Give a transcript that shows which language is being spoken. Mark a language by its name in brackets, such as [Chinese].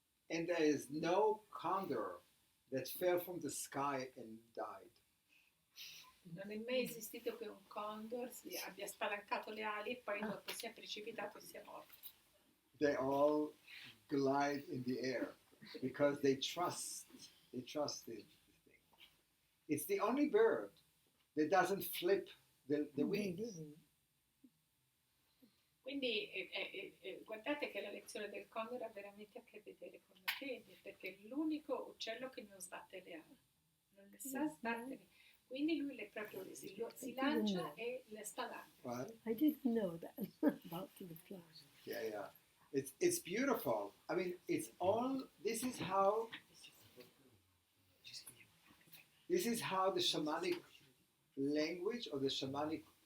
[English] And there is no condor that fell from the sky and died. [Italian] Non è mai esistito che un condor abbia spalancato le ali e poi dopo sia precipitato e sia morto. [English] They all glide in the air because they trust the thing. It's the only bird that doesn't flip the wings. [Italian] Quindi guardate che la lezione del condor ha veramente a che vedere con la fede, perché è l'unico uccello che non sbatte le ali, non le sa sbattere. Quindi lui si lancia e le spalanca. [English] What? I didn't know that about the flowers. Yeah. It's beautiful. I mean, it's all. This is how the shamanic language or the shamanic